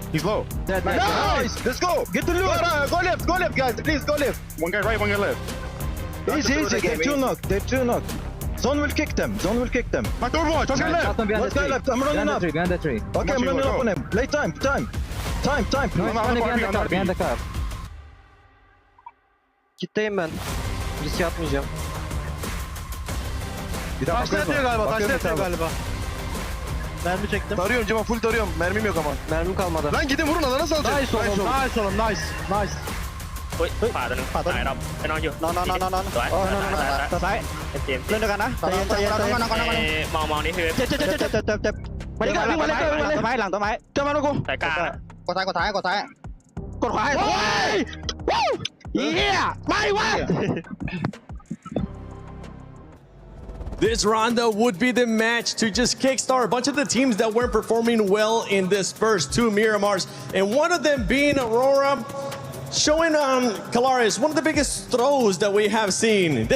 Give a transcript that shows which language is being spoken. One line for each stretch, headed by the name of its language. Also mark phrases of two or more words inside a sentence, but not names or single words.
English: He's low. Nice! Let's go! Get the loot! Go left, guys. Please, go left. One guy right, one guy left. Easy. They're 2 knock. Zone will kick them. My door watch. One guy left. One guy left. I'm running up. Behind the tree. Okay, I'm running up on him. Play time. No, behind the car.
Turkish: Kitleyim ben. Risk yapmayacağım. Taşla galiba. Mermi çektim. Tarıyorum Cemal, full tarıyorum. Mermim yok ama. Mermim kalmadı. Lan gidin vurun, alana salacak. Nice oğlum. Nice.
Thai: ขวาตัวนึงขวาตัวไหนเราไปนอนอยู่นอนสวยตัวซ้ายเล่นด้วยกันนะใจเย็นมองนี่คือเจ็บไปดิวิ่งมาเลยต้นไม้หลังต้นไม้เจ้ามาลูกกูสายกลางกดซ้ายกดขวาโอ้ยเฮียไม่วะ
English: This round would be the match to just kickstart a bunch of the teams that weren't performing well in this first 2 Miramars, and one of them being Aurora, showing Kalaris one of the biggest throws that we have seen.